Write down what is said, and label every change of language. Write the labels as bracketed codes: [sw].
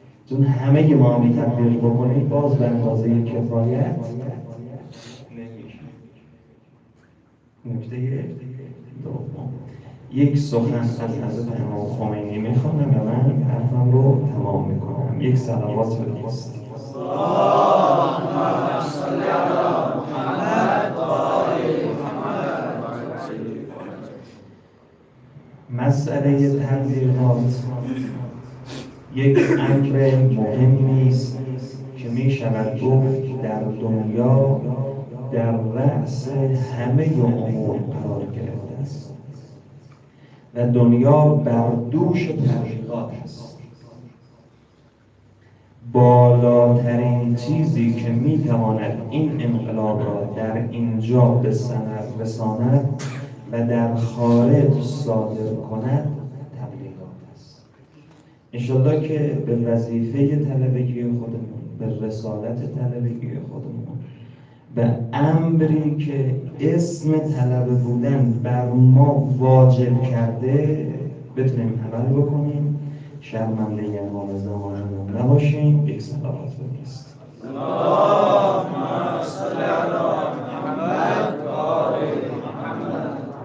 [fa] چون همه ما هم تبلیغ بکنیم باز به اندازه کفایت نمیشه. نکته دوم، یک سخن از حضرت امام خمینی میخوانم و من حرفم رو تمام میکنم. یک صلوات بفرست. [ar] اللهم صل على محمد وآل محمد. [fa] مسئله تبلیغات یک امر مهمی است که می شود گفت در دنیا در رأس همه امور قرار گرفته است و دنیا بر دوش تبلیغات است. بالاترین چیزی که می تواند این انقلاب را در اینجا به ثمر رساند و در خارج صادر کند تبلیغات است. انشالله که به وظیفه طلبگی خودمون، به رسالت طلبگی خودمون، به امری که اسم طلبه بودن بر ما واجب کرده بتونیم عمل بکنیم. شرمنده امام زمانمون نباشیم. یک صلوات بفرست. [ar] اللهم صل على محمد وآل محمد.